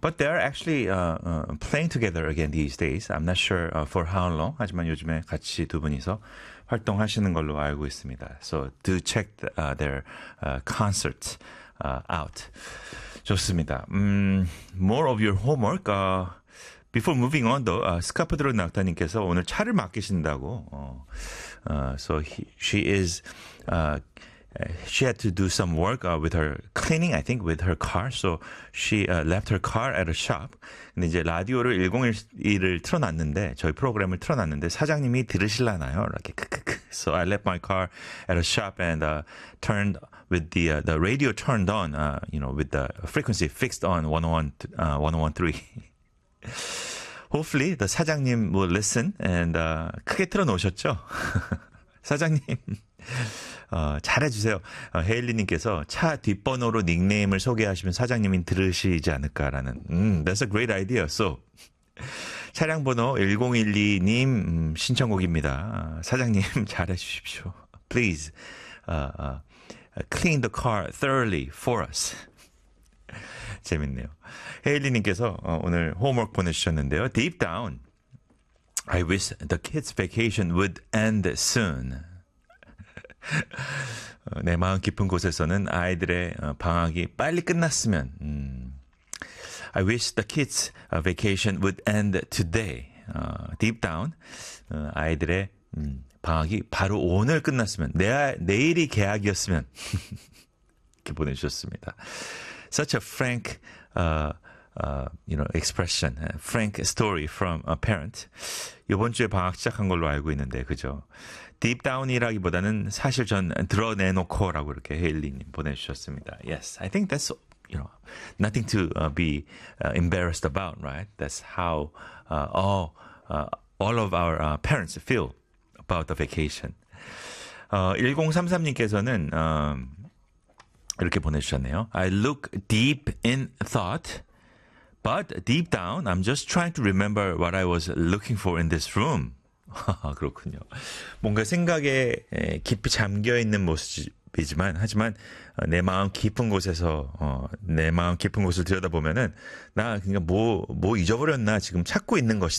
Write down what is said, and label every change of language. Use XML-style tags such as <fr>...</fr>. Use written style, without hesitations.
<en>But they are actually playing together again these days. I'm not sure for how long.</en> <ko>하지만 요즘에 같이 두 분이서 활동하시는 걸로 알고 있습니다.</ko> <en>So do check their concert out.</en> <ko>좋습니다.</ko> <en>More of your homework. Before moving on, though,</en> <ko>스카프드로 낙타님께서 오늘 차를 맡기신다고.</ko> <en>So she had to do some work with her cleaning, I think, with her car. So she left her car at a shop.</en> <ko>근데 이제 라디오를 101을 틀어놨는데 저희 프로그램을 틀어놨는데 사장님이 들으실라나요? 이렇게 크크크.</ko> <en>So I left my car at a shop and turned with the radio turned on. You know, with the frequency fixed on 101.3. Hopefully, the 사장님 will listen and</en> <ko>크게 틀어놓으셨죠? 사장님, 잘해주세요. 헤일리님께서 차 뒷번호로 닉네임을 소개하시면 사장님이 들으시지 않을까라는.</ko> <en>That's a great idea.</en> <ko>So, 차량 번호 1012님 신청곡입니다. 사장님, 잘해주십시오.</ko> <en>Please, clean the car thoroughly for us.</en> <ko>재밌네요. 헤일리님께서 오늘 homework 보내주셨는데요.</ko> <en>Deep down, I wish the kids' vacation would end soon.</en> <ko>내 마음 깊은 곳에서는 아이들의 방학이 빨리 끝났으면.</ko> <en>I wish the kids' vacation would end today. Deep down,</en> <ko>아이들의 방학이 바로 오늘 끝났으면. 내일이 개학이었으면. 이렇게 보내주셨습니다.</ko> <en>Such a frank, you know, expression, frank story from a parent.</en> <ko>이번 주에 방학 시작한 걸로 알고 있는데, 그죠? Deep down이라기보다는 사실 전 드러내놓고라고 이렇게 헤일리님 보내주셨습니다.</ko> <en>Yes, I think that's, you know, nothing to be embarrassed about, right? That's how all of our parents feel about the vacation.</en> <ko>1033님께서는 이렇게 보내주셨네요.</ko> <en>I look deep in thought, but deep down, I'm just trying to remember what I was looking for in this room.</en> <ko>그렇군요. 뭔가 생각에 깊이 잠겨있는 모습이지만, 하지만 내 마음 깊은 곳에서, 내 마음 깊은 곳을 들여다보면은, 나 그러니까 뭐 잊어버렸나 지금 찾고 있는 것이다.</ko>